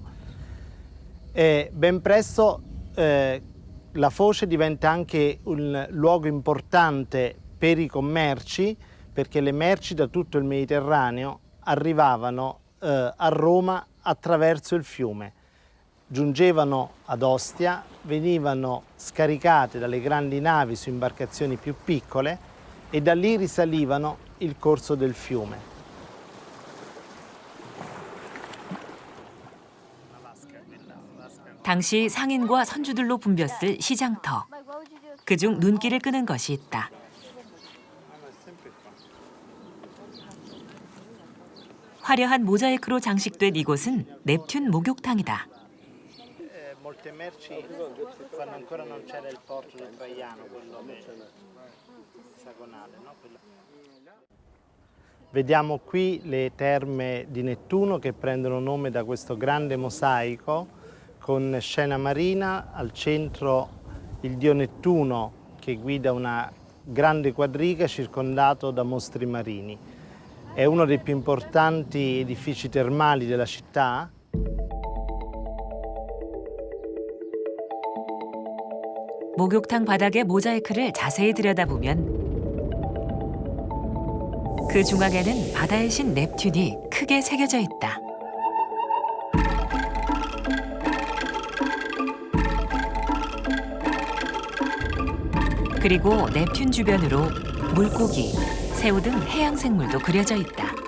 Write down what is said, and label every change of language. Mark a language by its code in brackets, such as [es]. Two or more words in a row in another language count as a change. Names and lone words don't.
[it] E ben presto la foce diventa anche un luogo importante per i commerci, perché le merci da tutto il Mediterraneo arrivavano a Roma attraverso il fiume. Giungevano ad Ostia, venivano scaricate dalle grandi navi su imbarcazioni più piccole e da lì risalivano il corso del fiume. [ko] 당시 상인과 선주들로 붐볐을 시장터. 그중 눈길을 끄는 것이 있다. 화려한 모자이크로 장식된 이곳은 넵튠 목욕탕이다. [it] Molte merci quando ancora non c'era il porto del Traiano, quello esagonale, no? Vediamo qui le terme di Nettuno che prendono nome da questo grande mosaico con scena marina, al centro il dio Nettuno che guida una grande quadriga circondato da mostri marini. È uno dei più importanti edifici termali della città. [ko] 목욕탕 바닥의 모자이크를 자세히 들여다보면 그 중앙에는 바다의 신 넵튠이 크게 새겨져 있다. 그리고 넵튠 주변으로 물고기, 새우 등 해양 생물도 그려져 있다.